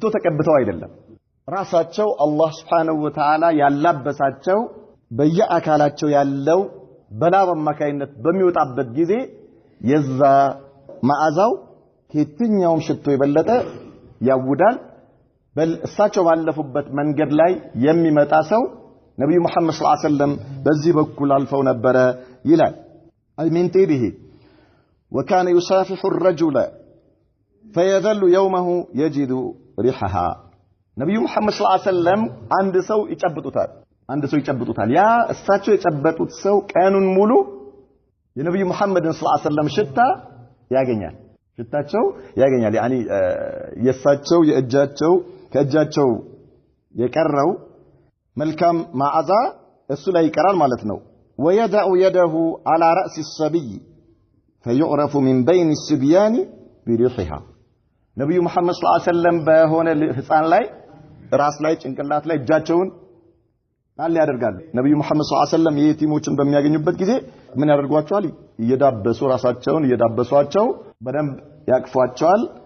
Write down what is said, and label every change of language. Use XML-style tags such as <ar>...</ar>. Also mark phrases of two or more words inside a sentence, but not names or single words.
<am>ተቀብተው አይደለም ራሳቸው አላህ</am> <ar>سبحانه وتعالى</ar> <am>ያላበሳቸው በየአካላቸው ያለው በላብ አማካይነት በሚወጣበት ጊዜ የዛ መዓዛው ከየትኛውም ሽቶ የበለጠ ያውዳል በል እሳቸው ባለፉበት መንገድ ላይ የሚመጣ ሰው ነብዩ መሐመድ</am> <ar>صلى الله عليه وسلم</ar> <am>በዚህ በኩል አልፈው ነበረ ይላል አይሚን ጤቢሂ</am> <ar>وكان يصافح الرجل فيظل يومه يجد ريحها</ar> <am>ነብዩ መሐመድ</am> <ar>صلى الله عليه وسلم</ar> <am>አንድ ሰው ይጨብጡታል ያ እሳቸው የጨበጡት ሰው ቀኑን ሙሉ የነብዩ መሐመድን</am> <ar>صلى الله عليه وسلم</ar> <am>ሽታ ያገኛል ሽታቸው ያገኛል ያኒ የሳቸው የእጃቸው ከእጃቸው የቀረው መልካም ማዓዛ እሱ ላይ ይቀራል ማለት ነው</am> <ar>ويدع يده على رأس الصبي فيعرف من بين الصبيان بريحها</ar> <am>ነብዩ መሐመድ</am> <ar>صلى الله عليه وسلم</ar> <am>በሆነ ህፃን ላይ ራስ ላይ ጭንቅላት ላይ እጃቸውን ጣል ያደርጋሉ ነብዩ መሐመድ</am> <ar>صلى الله عليه وسلم</ar> <am>የቲሞችን በሚያገኙበት ጊዜ ምን ያደርጓቸዋል እየዳበሱ ራሳቸውን እየዳበሷቸው በደንብ ያቅፏቸዋል</am>